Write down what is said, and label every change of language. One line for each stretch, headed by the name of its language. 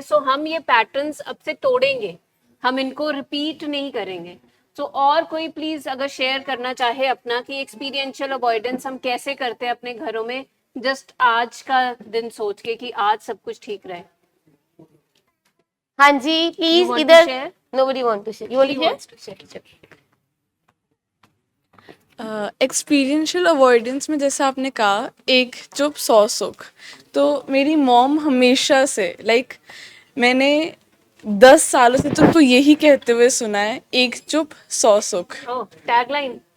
Hindi: सो हम ये पैटर्न्स अब से तोड़ेंगे, हम इनको रिपीट नहीं करेंगे। तो और कोई प्लीज अगर शेयर करना चाहे अपना कि एक्सपीरियंशियल अवॉइडेंस हम कैसे करते हैं अपने घरों में, जस्ट आज का दिन सोच के कि आज सब कुछ ठीक रहे। हाँ जी प्लीज
English: want to
Hindi: इधर।
English: share? Nobody want to share. You want to share?
Hindi: Experiential avoidance में जैसा आपने कहा, एक चुप 100 सुख। तो मेरी मॉम हमेशा से मैंने 10 सालों से तुमको यही कहते हुए सुना है, एक चुप 100 सुख। टैगलाइन